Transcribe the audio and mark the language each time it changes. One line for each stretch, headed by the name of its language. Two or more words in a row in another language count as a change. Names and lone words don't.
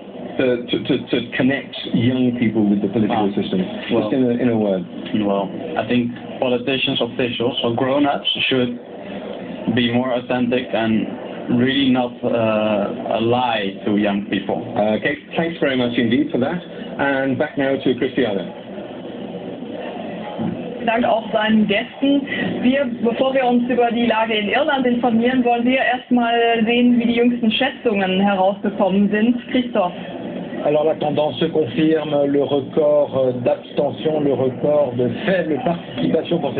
English: To connect young people with the political system. Well, just in a word. Well, I think politicians, officials, or grown-ups should be more authentic and really not a lie to young people. Okay, thanks very much indeed for that. And back now to Christiane.
German: Dank auch seinen Gästen. Bevor wir uns über die Lage in Irland informieren, wollen wir erstmal sehen, wie die jüngsten Schätzungen herausgekommen sind. Christoph.
French: Alors la tendance se confirme, le record d'abstention, le record de faible participation pour cette